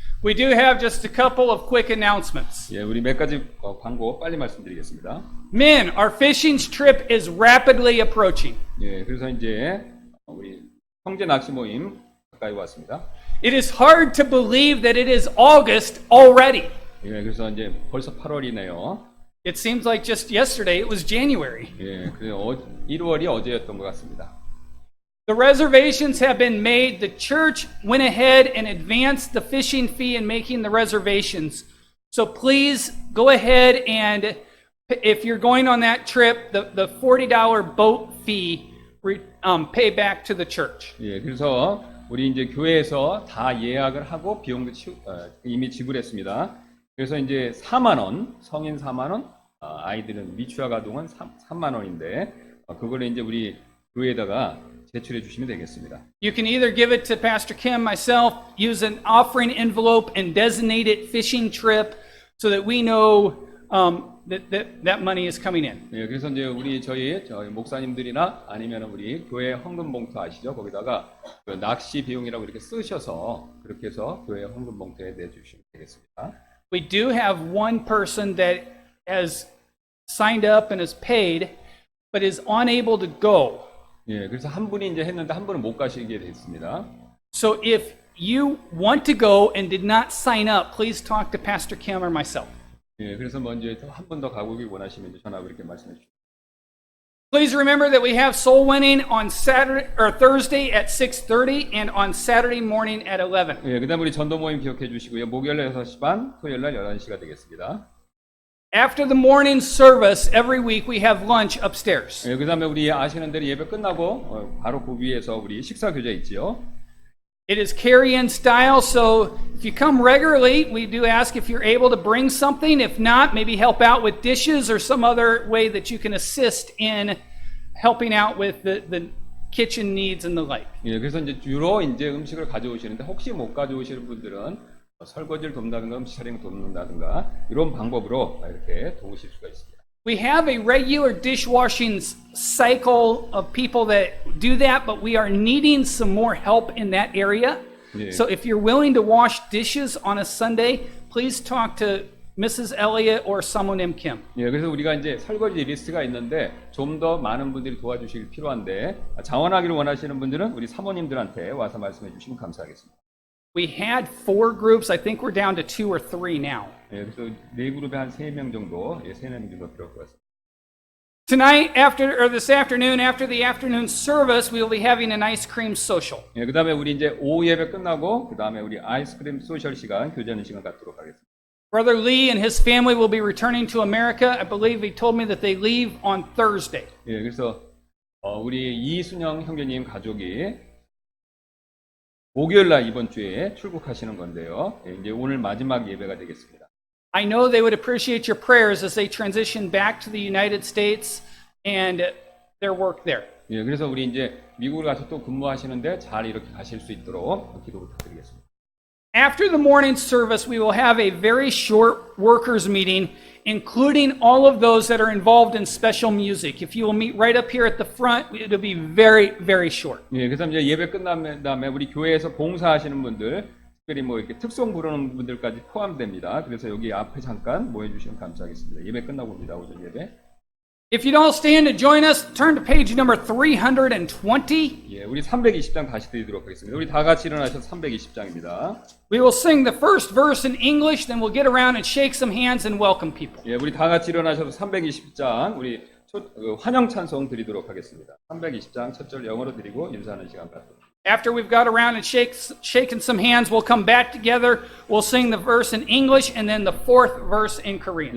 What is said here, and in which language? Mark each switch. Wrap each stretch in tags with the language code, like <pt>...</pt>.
<en>We do have just a couple of quick announcements.</en> <ko>예, 우리 몇 가지 광고 빨리 말씀드리겠습니다.</ko> <en>Men, our fishing trip is rapidly approaching.</en> <ko>예, 그래서 이제 우리 형제 낚시 모임 가까이 왔습니다.</ko> <en>It is hard to believe that it is August already.</en> <ko>예, 그래서 이제 벌써 8월이네요.</ko> <en>It seems like just yesterday it was January.</en> <ko>예, 그래서 1월이 어제였던 것 같습니다.</ko> <en>The reservations have been made. The church went ahead and advanced the fishing fee in making the reservations. So please go ahead and if you're going on that trip, the $40 boat fee pay back to the church.</en> <ko>예, 그래서 우리 이제 교회에서 다 예약을 하고 비용도 이미 지불했습니다. 그래서 이제 4만 원, 성인 4만 원, 아이들은 미취학 아동은 3만 원인데 그걸 이제 우리 교회에다가 제출해 주시면 되겠습니다.</ko> <en>You can either give it to Pastor Kim, myself, use an offering envelope and designate it fishing trip so that we know that money is coming in.</en> <ko>예, 그래서 이제 저희 목사님들이나 아니면 우리 교회 헌금 봉투 아시죠? 거기다가 그 낚시 비용이라고 이렇게 쓰셔서 그렇게 해서 교회 헌금 봉투에 내주시면 되겠습니다.</ko> <en>We do have one person that has signed up and is paid, but is unable to go.</en> <ko>예, 그래서 한 분이 이제 했는데 한 분은 못 가시게 됐습니다.</ko> <en>So if you want to go and did not sign up, please talk to Pastor Kim or myself.</en> <ko>예, 그래서 먼저 한 분 더 가보기 원하시면 이제 전화로 이렇게 말씀해 주십시오.</ko> <en>Please remember that we have soul winning on Saturday or Thursday at 6:30 and on Saturday morning at 11.</en> <ko>예, 그다음 우리 전도 모임 기억해 주시고요. 목요일 날 6시 반, 토요일 날 11시가 되겠습니다.</ko> <en>After the morning service, every week we have lunch upstairs.</en> <ko>예, 그다음에 우리 아시는 대로 예배 끝나고 바로 그 위에서 우리 식사 교제 있지요.</ko> <en>It is carry-in style, so if you come regularly, we do ask if you're able to bring something. If not, maybe help out with dishes or some other way that you can assist in helping out with the kitchen needs and the like.</en> <ko>예, 그래서 이제 주로 이제 음식을 가져오시는데 혹시 못 가져오시는 분들은 설거지를 돕는다든가 음식 차림을 돕는다든가 이런 방법으로 이렇게 도우실 수가 있습니다.</ko> <en>We have a regular dishwashing cycle of people that do that, but we are needing some more help in that area. Yeah. So if you're willing to wash dishes on a Sunday, please talk to Mrs. Elliott or someone in Kim.</en> <ko>예, 그래서 우리가 이제 설거지 리스트가 있는데 좀 더 많은 분들이 도와주실 필요한데 자원하기를 원하시는 분들은 우리 사모님들한테 와서 말씀해 주시면 감사하겠습니다.</ko> <en>We had 4 groups. I think we're down to 2 or 3 now.</en> <ko>예, 그래서 네 그룹에 한 3명 정도, 3명 정도 들어올 것 같습니다.</ko> <en>Tonight, this afternoon, after the afternoon service, we will be having an ice cream social.</en> <ko>예, 그다음에 우리 이제 오후 예배 끝나고 그다음에 우리 아이스크림 소셜 시간, 교제하는 시간 갖도록 하겠습니다.</ko> <en>Brother Lee and his family will be returning to America. I believe he told me that they leave on Thursday.</en> <ko>예, 그래서 우리 이순영 형제님 가족이 목요일 날 이번 주에 출국하시는 건데요. 예, 이제 오늘 마지막 예배가 되겠습니다.</ko> <en>I know they would appreciate your prayers as they transition back to the United States and their work there.</en> <ko>예, 그래서 우리 이제 미국을 가서 또 근무하시는데 잘 이렇게 가실 수 있도록 기도 부탁드리겠습니다.</ko> <en>After the morning service, we will have a very short workers meeting, including all of those that are involved in special music. If you will meet right up here at the front, it'll be very, very short.</en> <ko>예, 그래서 이제 예배 끝난 다음에 우리 교회에서 봉사하시는 분들, 특별히 뭐 이렇게 특송 부르는 분들까지 포함됩니다. 그래서 여기 앞에 잠깐 모여주시면 감사하겠습니다. 예배 끝나고 옵니다. 오전 예배.</ko> <en>If you'd all stand to join us, turn to page number 320.</en> <ko>예, 우리 320장 다시 드리도록 하겠습니다. 우리 다 같이 일어나셔서 320장입니다.</ko> <en>We will sing the first verse in English, then we'll get around and shake some hands and welcome people.</en> <ko>예, 우리 다 같이 일어나셔서 320장 우리 환영 찬송 드리도록 하겠습니다. 320장 첫 절 영어로 드리고 인사하는 시간 갖도록.</ko> <en>After we've got around and shaken some hands, we'll come back together. We'll sing the verse in English and then the 4th verse in Korean.</en>